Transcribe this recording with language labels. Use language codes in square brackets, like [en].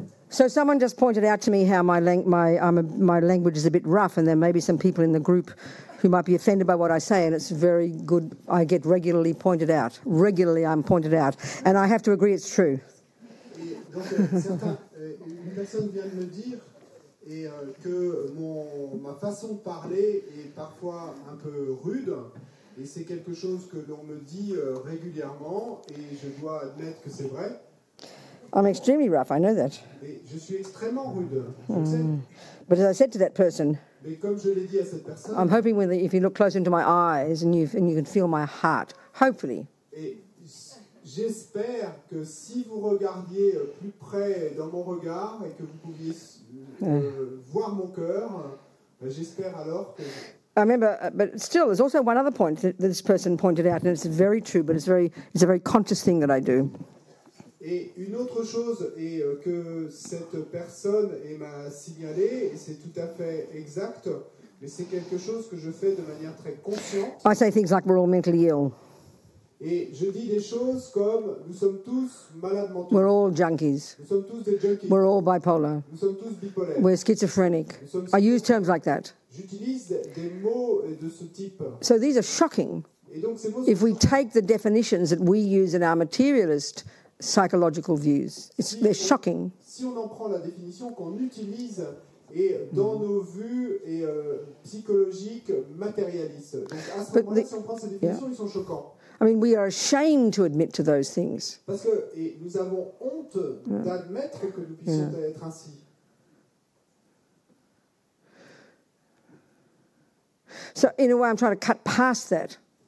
[en] So someone just pointed out to me how my language is a bit rough, and there may be some people in the group who might be offended by what I say, and it's very good. I get regularly pointed out. Regularly I'm pointed out. And I have to agree it's true. [fr] Une personne vient de me dire que ma façon de parler est parfois un peu rude, et c'est quelque chose que l'on me dit régulièrement, et je dois admettre que c'est vrai. [en] I'm extremely rough, I know that. [fr] Et je suis extrêmement rude. [en] But as I said to that person, [fr] mais comme je l'ai dit à cette personne, [en] I'm hoping if you look close into my eyes and you can feel my heart, hopefully. [fr] Et j'espère que si vous regardiez plus près dans mon regard et que vous pouviez voir mon cœur, j'espère alors que... [en] I remember, but still, there's also one other point that this person pointed out, and it's very true, but it's a very conscious thing that I do. [fr] Et une autre chose est que cette personne m'a signalé, et c'est tout à fait exact, mais c'est quelque chose que je fais de manière très consciente. [en] I say things like we're all mentally ill. [fr] Et je dis des choses comme nous sommes tous malades mentaux. [en] We're all junkies. [fr] Nous sommes tous des junkies. [en] We're all bipolar. [fr] Nous sommes tous bipolaires. [en] We're schizophrenic. I use terms like that. [fr] J'utilise des mots de ce type. [en] So these are shocking. [fr] Et donc ces mots [en] if we take the definitions that we use in our materialist psychological views, they're shocking. [fr] Si on en prend la définition qu'on utilise et dans nos vues et psychologiques matérialistes. Donc à ce moment-là, si on prend ces définitions, ils sont choquants. [en] I mean, we are ashamed to admit to those things. [fr] Parce que nous avons honte d'admettre que nous puissions être ainsi. [en] So in a way, I'm trying to cut past that.